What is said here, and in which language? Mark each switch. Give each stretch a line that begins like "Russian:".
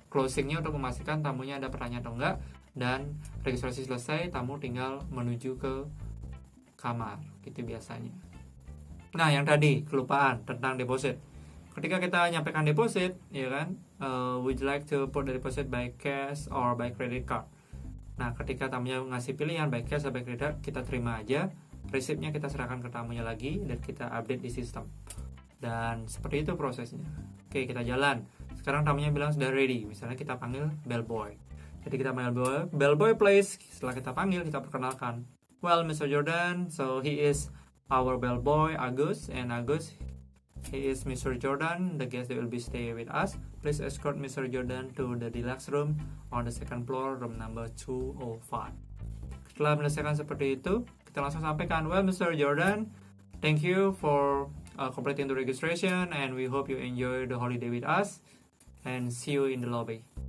Indonesian: Closingnya untuk memastikan tamunya ada pertanyaan atau enggak, dan registrasi selesai, tamu tinggal menuju ke kamar, gitu biasanya. Nah, yang tadi, kelupaan tentang deposit. Ketika kita nyampaikan deposit, ya kan,
English: would you like to put the deposit by cash or by credit card?
Indonesian: Nah, ketika tamunya ngasih pilihan by cash atau by credit, kita terima aja. Resipnya kita serahkan ke tamunya lagi dan kita update di sistem. Dan seperti itu prosesnya. Oke, kita jalan. Sekarang tamunya bilang sudah ready. Misalnya kita panggil bellboy. Jadi kita panggil bellboy please. Setelah kita panggil, kita perkenalkan.
English: Well, Mr. Jordan, so he is our bellboy Agus, and Agus, he is Mr. Jordan, the guest that will be staying with us. Please escort Mr. Jordan to the deluxe room on the second floor, room number 205.
Indonesian: Setelah menyelesaikan seperti itu, kita langsung sampaikan,
English: well, Mr. Jordan, thank you for completing the registration, and we hope you enjoy the holiday with us, and see you in the lobby.